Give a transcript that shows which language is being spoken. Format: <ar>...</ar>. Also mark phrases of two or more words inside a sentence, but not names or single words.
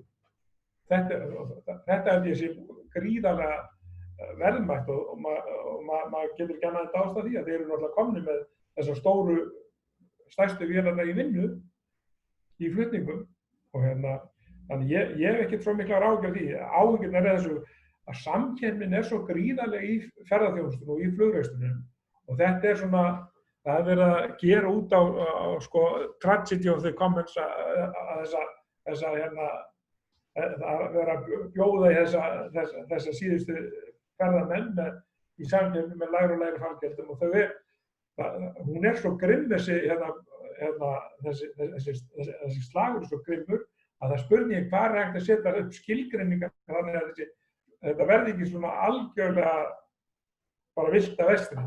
<is>Þetta er þessi gríðarlega verðmætt og maður getur ekki annað en dást af því að þeir eru náttúrulega komnir með þessar stærstu vélarnar í vinnu í flutningum og þannig ég hef ekkert svo miklar áhyggjur af því. Áhyggjurnar er þessu að samkeppnin er svo gríðarlega í ferðaþjónustunni og í flugrekstrinum og þetta er svona, það er verið að gera út á sko</is> <en>tragedy of the commons</en> <is>að vera að bjóða í þessa síðustu ferðamenn í samkeppni með lægri og lægri fargjöldum og hún er svo grimm þessi slagur er svo grimmur að það spurning hvað er hægt að setja upp skilgreiningar þannig að þetta verði ekki svona algjörlega bara villt að vestri.</is>